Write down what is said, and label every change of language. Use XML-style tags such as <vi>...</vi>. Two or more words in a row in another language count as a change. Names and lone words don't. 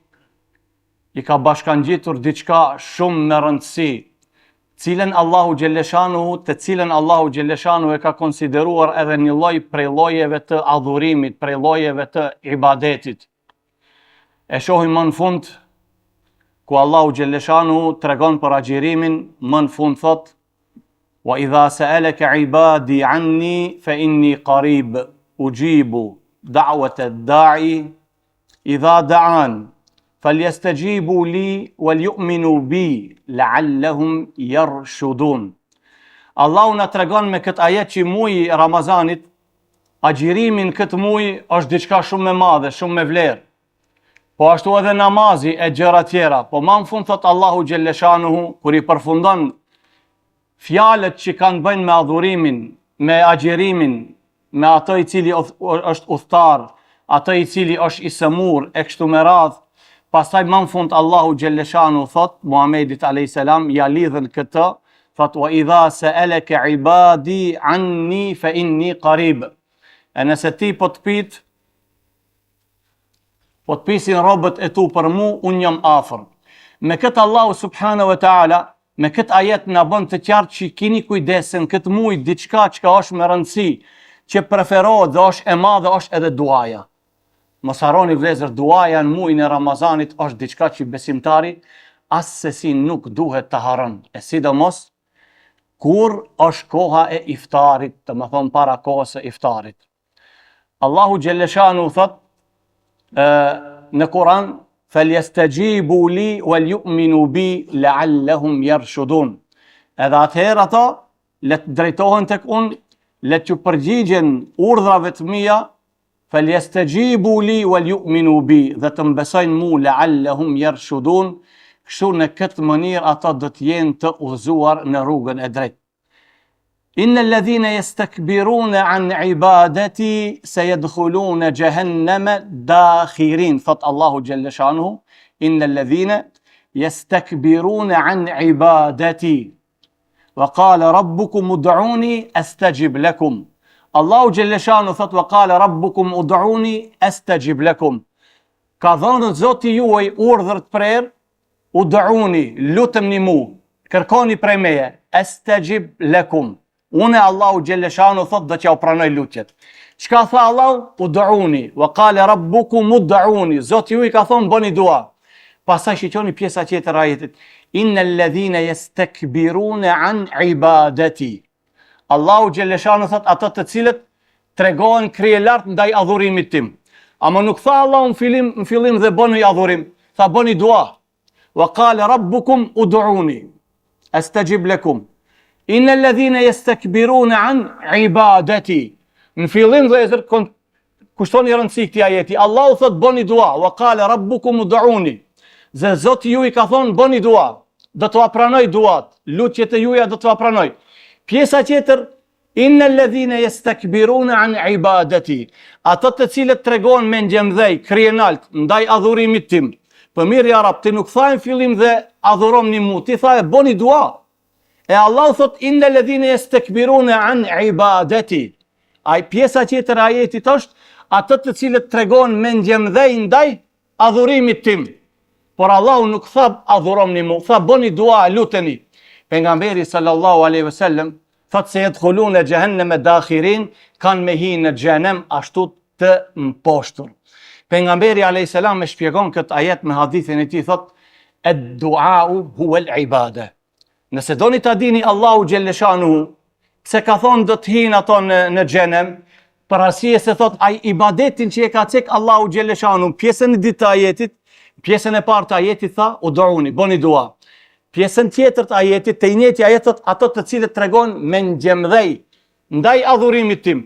<sq>i ka bashkangjitur diçka shumë me rëndësi, të cilën Allahu xhelleshanuhu e ka konsideruar edhe një lloj prej llojeve të adhurimit, prej llojeve të ibadetit. E shohim më në fund, ku Allahu xhelleshanuhu tregon për agjerimin, më në fund thot:</sq> <ar>"وإذا سألك عبادي عني فإني قريب أجيب دعوة الداع إذا دعان فليستجيبوا لي وليؤمنوا بي لعلهم يرشدون."</ar> <sq>Allahu na tregon me këtë ajet që muji i Ramazanit, agjerimin këtë muj është diçka shumë e madhe, shumë me vlerë. Po ashtu edhe namazi e gjëra tjera, po më në fund thot Allahu xhelleshanuhu, kur i përfundon fjalët që kanë bënë me adhurimin, me agjerimin, me atë i cili është udhtar, atë i cili është i sëmur, e kështu me radhë, pastaj më në fund Allahu xhelleshanuhu thot Muhammedit</sq> <ar>عليه السلام,</ar> <sq>ja lidhën këtë, thot:</sq> <ar>"وإذا سألك عبادي عني فإني قريب."</ar> <sq>E nëse ti po të pisin robët e tu për mu, unë jam afër. Me këtë Allahu</sq> <ar>سبحانه وتعالى,</ar> <sq>me këtë ajet na bën të qartë që keni kujdesen këtë muj diçka që është me rëndësi, që preferohet dhe është e madhe, është edhe duaja. Mos harroni vëllezër, duaja në muajin e Ramazanit është diçka që besimtari asesi nuk duhet të harron. E sidomos kur është koha e iftarit, të më thonë para kohës e iftarit. Allahu xhelleshanuhu thot në Kur'an:</sq> <ar>"فليستجيبوا لي وليؤمنوا بي لعلهم يرشدون."</ar> <sq>Edhe atëherë ato le të drejtohen tek unë, le të përgjigjen urdhrave të mia,</sq> <ar>فليستجيبوا لي وليؤمنوا بي,</ar> <sq>dhe të mbesojnë mu,</sq> <ar>لعلهم يرشدون,</ar> <sq>kështu në këtë mënyrë ato do të jenë të udhëzuar në rrugën e drejtë.</sq> <ar>إن الذين يستكبرون عن عبادتي سيدخلون جهنم داخرين,</ar> <sq>thot Allahu xhelleshanuhu:</sq> <ar>إن الذين يستكبرون عن عبادتي وقال ربكم ادعوني أستجب لكم.</ar> <sq>Allahu xhelleshanuhu thot:</sq> <ar>وقال ربكم ادعوني أستجب لكم.</ar> <sq>Ka dhënë Zoti juaj urdhër të prerë: ud'uni, luteni mu, kërkoni prej meje,</sq> <ar>أستجب لكم.</ar> <sq>Unë Allahu xhelleshanuhu thot do t'ja u pranoj lutjet. Çka tha Allahu?</sq> <ar>ادعوني وقال ربكم ادعوني.</ar> <sq>Zoti ju i ka thonë bëni dua. Pastaj shikoni pjesa tjetër e ajetit:</sq> <ar>إن الذين يستكبرون عن عبادتي.</ar> <sq>Allahu xhelleshanuhu thot ato të cilët tregojnë krije lart ndaj adhurimit tim. Ama nuk tha Allahu në fillim dhe bëni adhurim, tha bëni dua.</sq> <ar>وقال ربكم ادعوني أستجب لكم. إن الذين يستكبرون عن عبادتي.</ar> <sq>Në fillim vëllezër, kushtoni rëndësi këtij ajeti. Allahu thot bëni dua,</sq> <ar>وقال ربكم ادعوني.</ar> <sq>Zoti ju i ka thonë bëni dua, do t'ua pranoj duat, lutjet e juaja do t'ua pranoj. Pjesa tjetër:</sq> <ar>إن الذين يستكبرون عن عبادتي.</ar> <sq>Ato të cilët tregojnë me ngjemdhej, krijenalt ndaj adhurimit tim. Po mirë</sq> <ar>يا رب,</ar> <sq>ti nuk tha në fillim dhe adhuromni mu, ti tha bëni dua. E Allah thot</sq> <ar>إن الذين يستكبرون عن عبادتي.</ar> <sq>Ai pjesa tjetër e ajetit është ato të cilët tregojnë me ngjemdhej ndaj adhurimit tim. Por Allahu nuk tha adhuromni mu, tha bëni dua, luteni. Pejgamberi</sq> <ar>صلى الله عليه وسلم</ar> <sq>thot se</sq> <ar>يدخلون جهنم داخرين,</ar> <sq>kanë me hi në xhenem ashtu të mposhtur. Pejgamberi</sq> <ar>عليه السلام</ar> <sq>e shpjegon këtë ajet me hadithin e tij, thot</sq> <ar>الدعاء هو العبادة.</ar> <sq>Nëse doni ta dini Allahu xhelleshanuhu pse ka thonë do të hinë ato në xhenem, për arsye se thot ai ibadetin që e ka cek Allahu xhelleshanuhu, pjesën e dytë të ajetit, pjesën e parë të ajetit tha ud'uni, boni dua. Pjesën tjetër të ajetit, te njëjti ajet thot ato të cilët tregon me ngjemdhej ndaj adhurimit tim.</sq>